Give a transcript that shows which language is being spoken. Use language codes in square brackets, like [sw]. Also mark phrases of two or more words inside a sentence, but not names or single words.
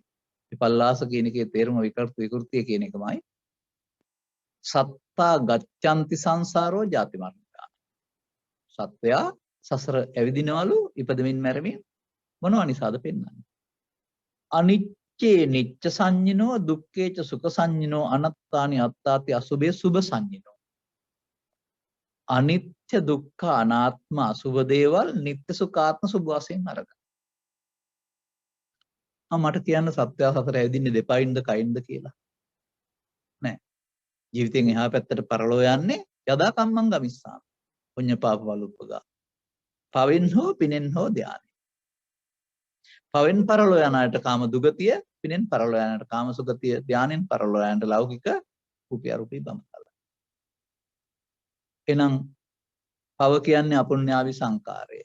[si] විපල්ලාස කියන එකේ තේරුම විකෘතිය කියන එකමයි. [pi] සත්තා ගච්ඡanti සංසාරෝ ජාති මරණා. [si] සත්වයා සසර ඇවිදිනවලු ඉපදෙමින් මැරෙමින් මොනවා නිසාද පෙන්වන්නේ? [pi] අනිච්චේ නිච්ච සංඤිනෝ දුක්ඛේච සුඛ සංඤිනෝ අනත්තානි අත්තාති අසුභේ සුභ සංඤිනෝ. [si] අනිත්‍ය දුක්ඛ අනාත්ම අසුභ දේවල් නිත්‍ය සුඛාත්ම සුභ වශයෙන් අරගන්න. මට කියන්න සත්‍ය සසර ඇවිදින්නේ දෙපයින්ද කයින්ද කියලා. නෑ. ජීවිතෙන් එහා පැත්තට පරලෝ යන්නේ [pi] යදා කම්මං ගමිස්සාම. පුඤ්ඤ පාප වලුප්පගා. [si] පවෙන් හෝ පිනෙන් හෝ ධානය. පවෙන් පරලෝ යන අයට කාම දුගතිය, පිනෙන් පරලෝ යන අයට කාම සුගතිය, ධානෙන් පරලෝ යන අයට ලෞකික රූපී බඹතල. එනම් පව කියන්නේ අපුඤ්ඤාවි සංකාරය.